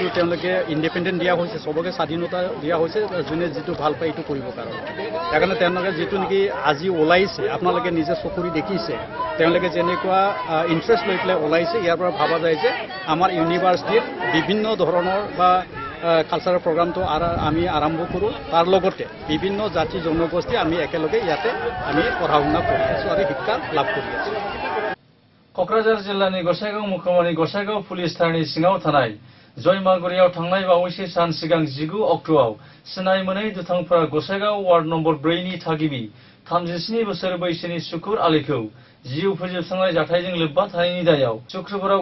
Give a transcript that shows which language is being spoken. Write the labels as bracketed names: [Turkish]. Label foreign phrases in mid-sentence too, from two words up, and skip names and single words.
[Assamese] তেওঁলোকে ইণ্ডিপেণ্ডেণ্ট দিয়া হৈছে সবকে স্বাধীনতা দিয়া হৈছে যোনে যেটো ভাল পায় এইটো কৰিব কাৰণে সেইকাৰণে তেওঁলোকে যেটো নেকি আজি ওলাইছে আপোনালোকে নিজে চকুৰি দেখিছে তেওঁলোকে যেনেকুৱা ইণ্টাৰেষ্ট লৈ পেলাই ওলাইছে ইয়াৰ পৰা ভাবা যায় যে আমাৰ ইউনিভাৰ্চিটিৰ বিভিন্ন ধৰণৰ বা [English] cultural programme [Assamese] আমি আৰম্ভ কৰোঁ তাৰ লগতে বিভিন্ন জাতি জনগোষ্ঠী আমি একেলগে ইয়াতে আমি পঢ়া শুনা কৰি আছোঁ আৰু শিক্ষা লাভ কৰি আছোঁ [Bodo] क'क्राझार जिल्लानि गसाइगाव मुख'मानि गसाइगाव पुलिस थानानि सिङाव थानाय जयमागुरियाव थांनाय बावैसो सान सिगां 19 अक्ट'आव सिनाय मोनै दुथांफोरा गसाइगाव वार्ड नम्बर 4 नि थागिबि 37 बोसोर बैसोनि सुकुर आलीखौ जिउ फोजोबस्रांनाय जाथायजों लोब्बा थानायनि दायाव शुक्रबाराव